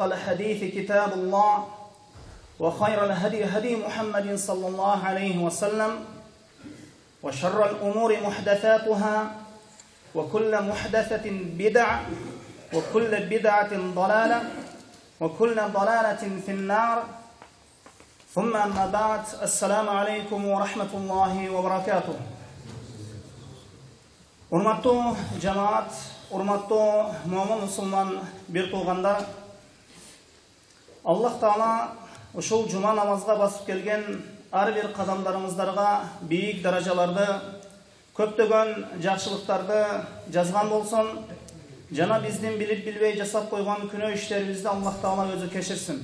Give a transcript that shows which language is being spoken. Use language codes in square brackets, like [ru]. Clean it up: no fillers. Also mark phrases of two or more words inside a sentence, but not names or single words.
[ar] الحديث كتاب الله وخير الهدي هدي محمد صلى الله عليه وسلم وشر الأمور محدثاتها وكل محدثة بدعة وكل بدعة ضلالة وكل ضلالة في النار ثم أما بعد السلام عليكم ورحمة الله وبركاته. [ky] Урматтуу жамаат, урматтуу момун мусулман бир туугандар, Аллах Таала ушул жума намазга басып келген ар бир кадамдарыңыздарга бийик даражаларды, көптөгөн жакшылыктарды жазган болсун, жана биздин билип билбей жасап койгон күнөө иштерибизди Аллах Таала өзү кечирсин.